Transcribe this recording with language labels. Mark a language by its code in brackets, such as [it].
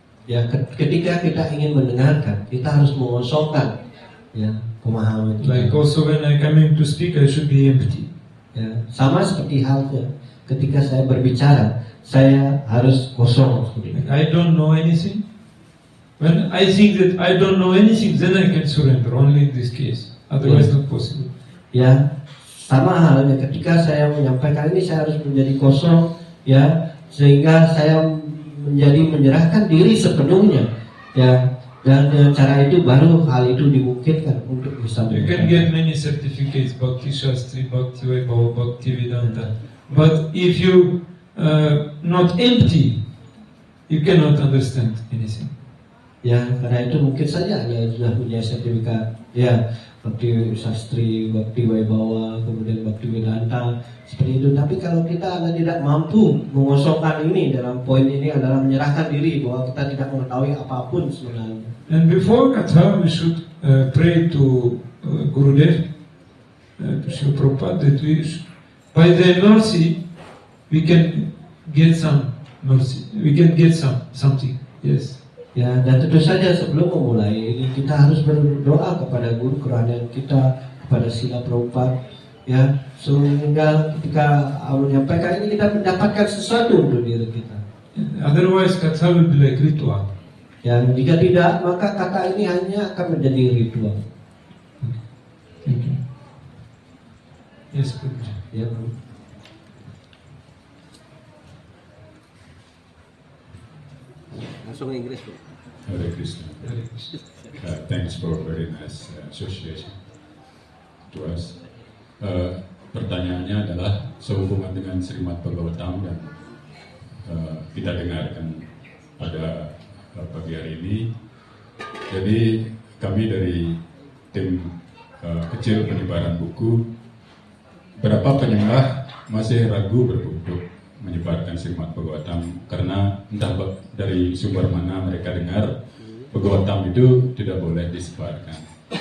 [id] Ya, ketika kita ingin mendengarkan, kita harus mengosongkan ya pemahaman kita. [en] Like also when I coming to speak, I should be empty. [id] Ya, sama seperti halnya ketika saya berbicara, saya harus kosong seperti itu. [en] Like I don't know anything. When I think that I don't know anything, then I can surrender. Only in this case, otherwise not possible. [id] Ya, sama halnya ketika saya menyampaikan ini, saya harus menjadi kosong, ya, sehingga saya menyerahkan diri sepenuhnya, ya, dan dengan cara itu baru hal itu dimungkinkan untuk bisa [en] You can get many certificates, Bhakti Shastri, Bhakti Vaibhava, Bhakti Vedanta. But if you not empty, you cannot understand anything. [id] Ya, karena itu mungkin saja Anda sudah punya sertifikat, ya, Bhakti Shastri, Bhakti Vaibhava, kemudian Bhakti Vedanta, seperti itu. Tapi kalau Anda tidak mampu mengosongkan ini, dalam poin ini adalah menyerahkan diri bahwa kita tidak mengetahui apapun sebenarnya. [en] And before Katha, we should pray to Gurudev, to Srila Prabhupada, that by their mercy, we can get some mercy, we can get something. Yes. [id] Ya, dan tentu saja sebelum memulai ini kita harus berdoa kepada guru kerohanian kita, kepada Srila Prabhupada, ya, sehingga ketika menyampaikan ini kita mendapatkan sesuatu untuk diri kita. [en] Otherwise, Katha will be like ritual. [id] Ya, jika tidak, maka kata ini hanya akan menjadi ritual. [en] Thank you. Yes, Guruji. [id] Ya, Bu. Langsung Inggris, Bu. [en] Hare Krishna. Thanks for very nice association to us. [id] Pertanyaannya adalah sehubungan dengan Srimad Bhagavatam dan kita dengarkan pada pagi hari ini. Jadi kami dari tim kecil penyebaran buku, berapa penyembah masih ragu untuk menyebarkan Srimad Bhagavatam karena entah dari sumber mana mereka dengar Bhagavatam itu tidak boleh disebarkan.